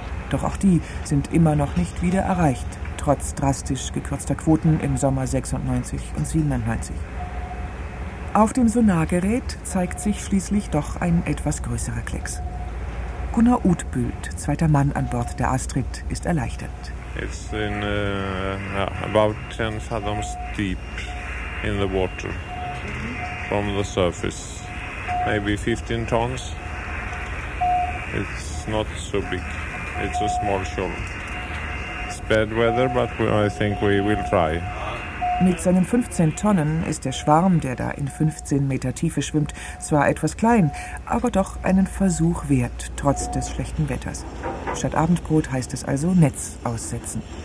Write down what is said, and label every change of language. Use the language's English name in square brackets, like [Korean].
[German] Doch auch die sind immer noch nicht wieder erreicht, trotz drastisch gekürzter Quoten im Sommer 96 und 97. Auf dem Sonargerät zeigt sich schließlich doch ein etwas größerer Klecks. Gunnar Utbult, zweiter Mann an Bord der Astrid, ist erleichtert. [English] It's in about 10 fathoms deep in the water from the surface. Maybe 15 tons. It's not so big. It's a small shoal. It's bad weather, but I think we will try. [German] Mit seinen 15 Tonnen ist der Schwarm, der da in 15 Meter Tiefe schwimmt, zwar etwas klein, aber doch einen Versuch wert, trotz des schlechten Wetters. Statt Abendbrot heißt es also Netz aussetzen.